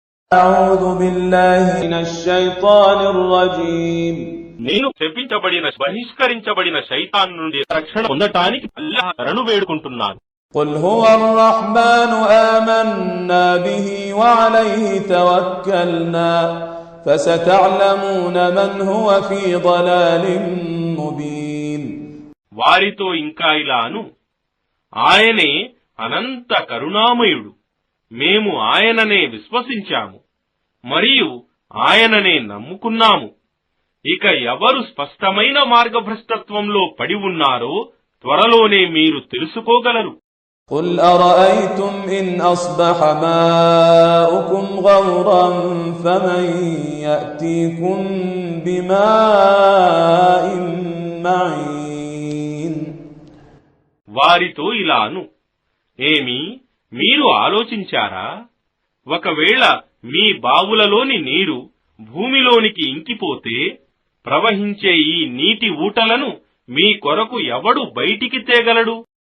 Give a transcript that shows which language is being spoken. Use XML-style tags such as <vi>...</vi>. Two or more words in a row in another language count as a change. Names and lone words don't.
<ar>أعوذ بالله من الشيطان الرجيم</ar> <te>నేను శపించబడిన బహిష్కరించబడిన శైతాన్ నుండి రక్షణ పొందటానికి అల్లాహ్ శరణు వేడుకుంటున్నాను.</te> <ar>قل هو الرحمن آمنا به وعليه توكلنا فستعلمون من هو في ضلال مبين.</ar> <te>వారితో ఇంకా ఇలాను, ఆయనే అనంత కరుణామయుడు, మేము ఆయననే విశ్వసించాము మరియు ఆయననే నమ్ముకున్నాము. ఇక ఎవరు స్పష్టమైన మార్గభ్రష్టత్వంలో పడి ఉన్నారో త్వరలోనే మీరు తెలుసుకోగలరు.</te> <ar>قل أرأيتم إن أصبح ماؤكم غورا فمن يأتيكم بماء معين.</ar> <te>వారితో ఇలాను, ఏమి మీరు ఆలోచించారా, ఒకవేళ మీ బావులలోని నీరు భూమిలోనికి ఇంకిపోతే ప్రవహించే ఈ నీటి ఊటలను మీ కొరకు ఎవడు బయటికి తేగలడు?</te>